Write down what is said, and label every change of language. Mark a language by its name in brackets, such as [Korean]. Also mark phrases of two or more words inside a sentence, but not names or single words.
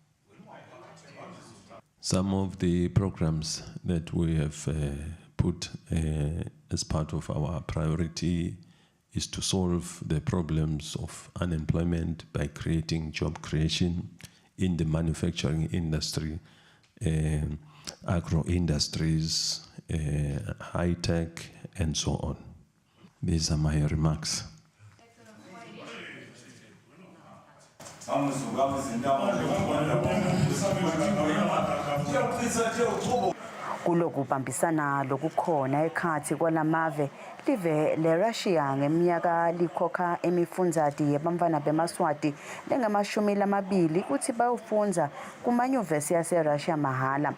[English] Some of the programs that we have put as part of our priority is to solve the problems of unemployment by creating job creation in the manufacturing industry, agro industries, high tech, and so on. These are my remarks. [Swati] Kulokubambisana lokukhona ekhathi kwalamave live leRussia ngeminyaka likhokha emifundzati yebantfwana beMaswati lengamashumi kuthi bayofundza kumanyuvesi yaseRussia mahala.